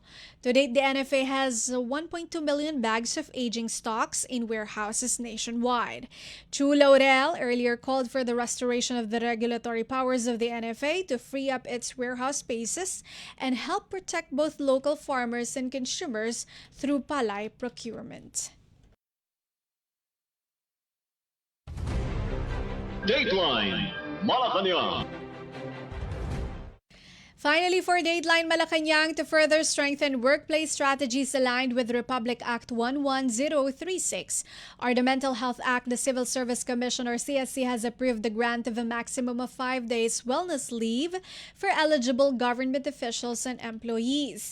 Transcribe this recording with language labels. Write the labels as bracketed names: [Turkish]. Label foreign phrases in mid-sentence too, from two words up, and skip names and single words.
[English] To date, the NFA has 1.2 million bags of aging stocks in warehouses nationwide. Chu Laurel earlier called for the restoration of the regulatory powers of the NFA to free up its warehouse spaces and help protect both local farmers and consumers through palay procurement. Dateline Malacañang. Finally, for Dateline Malacañang, to further strengthen workplace strategies aligned with Republic Act 11036, or the Mental Health Act, the Civil Service Commission or CSC has approved the grant of a maximum of 5 days wellness leave for eligible government officials and employees.